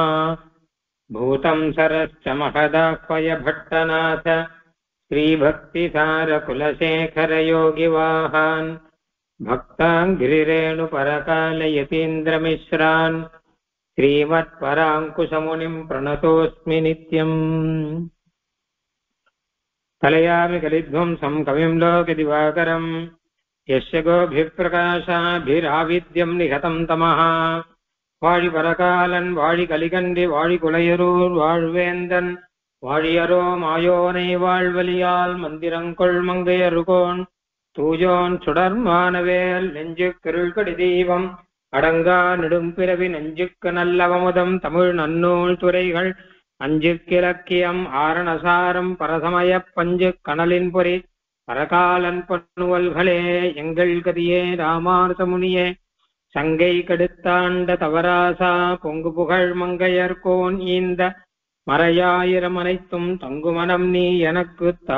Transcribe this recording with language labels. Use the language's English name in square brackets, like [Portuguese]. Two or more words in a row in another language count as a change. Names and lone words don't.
[Sanskrit] भूतं सरश्च महदाह्वयभट्टनाथ श्रीभक्तिसारकुलशेखरयोगिवाहान् भक्ताङ्घ्रिरेणुपरकालयतीन्द्रमिश्रान् श्रीमत्पराङ्कुशमुनिं प्रणतोऽस्मि नित्यम्। कलयामि कलिध्वंसं कविं लोकदिवाकरम् यस्य गोभिप्रकाशाभिराविद्यं निहतं तमः। [Tamil] வாழி பரகாலன் வாழி கலிகண்டி வாழி குலையரூர் வாழ்வேந்தன் வாழியரோ மாயோனை வாழ்வலியால் மந்திரங்கொள் மங்கையருகோன் தூயோன் சுடர்மானவேல் நெஞ்சு கிருள்கடி தீபம் அடங்கா நெடும்பிறவி நெஞ்சுக்கு நல்லவமுதம் தமிழ் நன்னூல் துறைகள் அஞ்சுக்கிலக்கியம் ஆரணசாரம் பரசமய பஞ்சு கணலின் பொறி பரகாலன் பண்ணுவல்களே எங்கள் கதியே ராமானுஜமுனியே சங்கை கெடுத்தாண்ட தவராசா பொங்கு புகழ் மங்கையர்கோன் ஈந்த மறையாயிரம் அனைத்தும் தங்குமனம் நீ எனக்கு தா.